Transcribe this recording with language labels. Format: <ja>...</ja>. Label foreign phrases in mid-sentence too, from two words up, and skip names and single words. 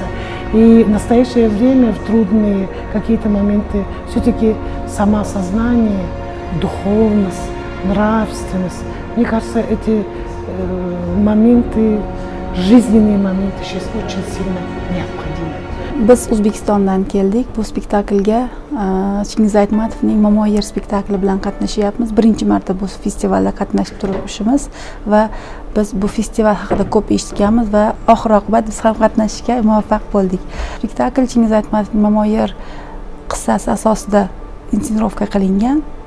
<ru>И в настоящее время, в трудные какие-то моменты, все-таки самоосознание, духовность, нравственность. Мне кажется, эти моменты, жизненные моменты сейчас очень сильно необходимы.</ru> <uz>Biz O'zbekistondan keldik. Bu spektaklga Chingiz Aytmatovning Mamoyer spektakli bilan qatnashyapmiz. Birinchi marta bu festivalda qatnashib turibmiz va biz bu festival haqida ko'p eshitganmiz va oxir-oqibat biz ham qatnashishga muvaffaq bo'ldik. Spektakl Chingiz Aytmatovning Mamoyer qissasi asosida inszenirovka qilingan.</uz>